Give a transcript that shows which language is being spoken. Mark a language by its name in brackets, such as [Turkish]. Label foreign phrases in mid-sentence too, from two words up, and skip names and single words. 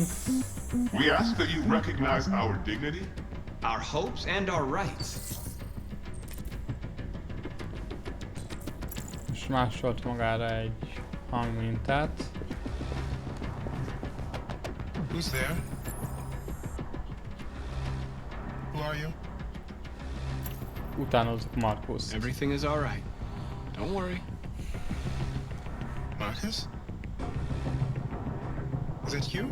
[English] We ask that you recognize our dignity, our hopes, and our rights. [Hungarian] És másolt magára egy hangmintát. [English] Who's there? Who are you? [Hungarian] Utánozzuk Marcus. [English] Everything is all right. Don't worry. Marcus? Is that you?